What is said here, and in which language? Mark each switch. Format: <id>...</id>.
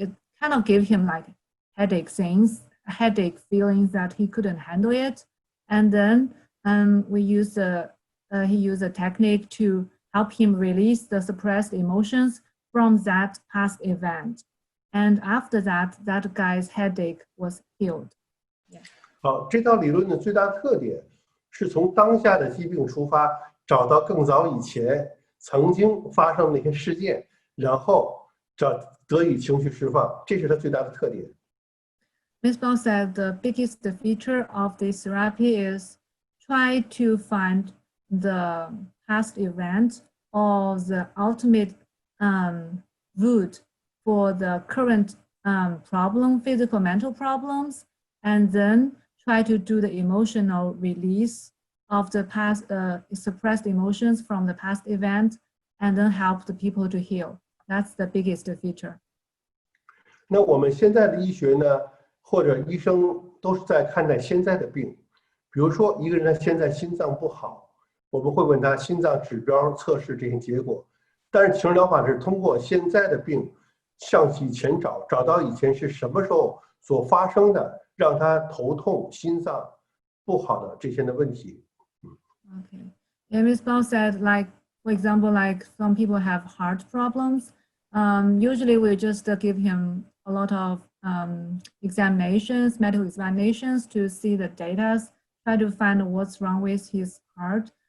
<en>It kind of gave him like headache feelings that he couldn't handle it. And then he used a technique to help him release the suppressed emotions from that past event. And after that, that guy's headache was healed. Yeah.</en> <zh>好，这套理论的最大特点是从当下的疾病出发，找到更早以前曾经发生的一些事件，然后得以情绪释放，这是它最大的特点。</zh> <en>Ms. Bao said the biggest feature of this therapy is try to find the past event or the ultimate root for the current problem, physical, mental problems, and then try to do the emotional release of the past suppressed emotions from the past event, and then help the people to heal. That's the biggest feature.</en> <zh>那我们现在的医学呢，或者医生都是在看待现在的病。比如说，一个人他现在心脏不好，我们会问他心脏指标测试这些结果。但是情绪疗法是通过现在的病向以前找到以前是什么时候所发生的，让他头痛、心脏不好的这些的问题。</zh> <en>Okay. Yeah, Ms. Bao said, like, for example, like some people have heart problems. Usually we just give him a lot of examinations, medical examinations to see the data, try to find what's wrong with his heart.</en>